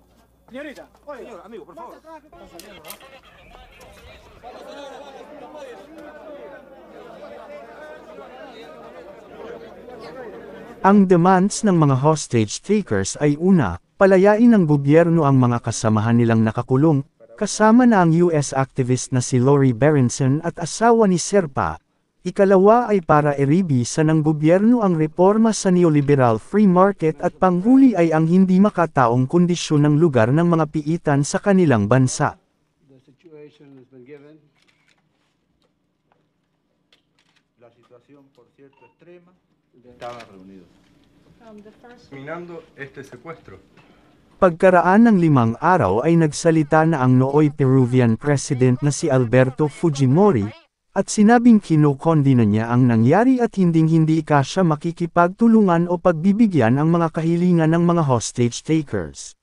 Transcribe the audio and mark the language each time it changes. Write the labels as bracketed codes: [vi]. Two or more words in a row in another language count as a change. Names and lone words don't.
[es] Señorita, oye, señor, amigo, por favor. [tl] Ang demands ng mga [en] hostage takers [tl] ay una, palayain ng gobyerno ang mga kasamahan nilang nakakulong, kasama na ang [en] US activist [tl] na si Lori Berenson at asawa ni Serpa. Ikalawa ay para iribisa ng gobyerno ang reforma sa [en] neoliberal free market [tl] at panghuli ay ang hindi makataong kondisyon ng lugar ng mga piitan sa kanilang bansa. [es] La situación, por cierto, extrema, estaban reunidos. Terminando este secuestro. [tl] Pagkaraan ng 5 araw ay nagsalita na ang nooy [en] Peruvian President [tl] na si Alberto Fujimori, at sinabing kinokondina niya ang nangyari at hinding-hindi siya makikipagtulungan o pagbibigyan ang mga kahilingan ng mga [en] hostage takers.